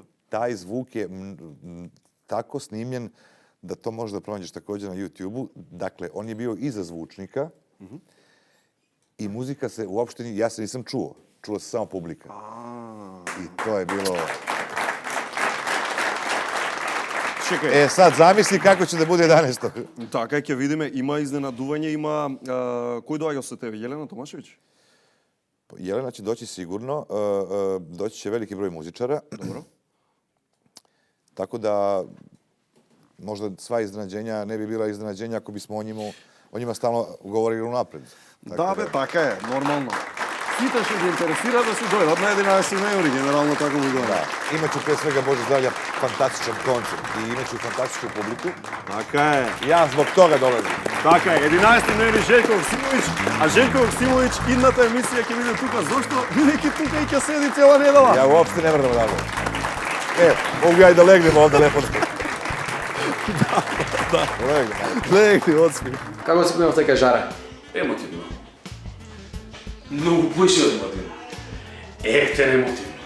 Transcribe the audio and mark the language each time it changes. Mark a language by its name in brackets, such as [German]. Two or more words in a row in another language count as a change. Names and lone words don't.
[Serbian] Taj zvuk je tako snimljen da to možeš da pronađeš također na YouTube-u. Dakle, on je bio iza zvučnika i muzika se uopšte, ja se nisam čuo. Čula se samo publika. I to je bilo... Čekaj. Sad zamisli kako će da bude 11. [Macedonian] Така, ќе видиме, има изненадување, има... Кој доаѓа со тебе? Јелена Томашевиć? [Serbian] Jelena će doći sigurno, doći će veliki broj muzičara. Dobro. Tako da možda sva iznenađenja ne bi bila iznenađenja ako bismo o njima stalno govorili unapred. [Macedonian] Да, бе, така е, нормално. Сите што ги интересира да си дојдат на 11 ноември, генерално така го гледам. [Serbian] Da. Imaću pre svega, Bože zdravlja, fantastičan koncert i imaću fantastičnu publiku. [Macedonian] Така е. [Serbian] Ja zbog toga dolazim. [Macedonian] Така е, 11 ноември Željko Joksimović, a Željko Joksimović идната емисија ќе биде тука. Зошто? Бидејќи тука и ќе седи цела недела. [Serbian] Ja uopšte ne mrdam odavde. Mogu ja i da legnem ovde lepo. Da. Legni, odspij. [Macedonian] Како си примав така жара? Емотивно. Многу поише од емотивно. Ефтен емотив.